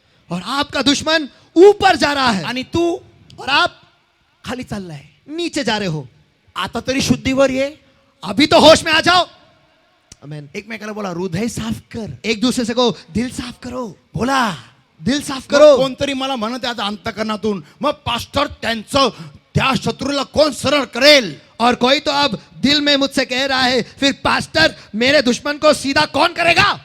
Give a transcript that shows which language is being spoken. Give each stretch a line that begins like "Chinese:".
Hindi: और आपका दुश्मन ऊपर जा रहा है
Marathi: आणि तू
Hindi: और आप
Marathi: खाली चाललाय
Hindi: नीचे जा रहे हो
Marathi: आता तरी शुद्धीवर ये
Hindi: अभी तो होश में आ जाओ आमेन
Marathi: एकमेकाला बोला हृदय साफ कर
Hindi: एक दूसरे से कहो दिल साफ करो
Marathi: बोला
Hindi: दिल साफ करो
Marathi: कोणतरी मला म्हणत आहे अंतकरणातून मग पास्टर त्यांचं त्या शत्रूला कोण सरळ करेल
Hindi: और कोई तो अब दिल में मुझसे कह रहा है फिर पास्टर मेरे दुश्मन को सीधा कौन करेगा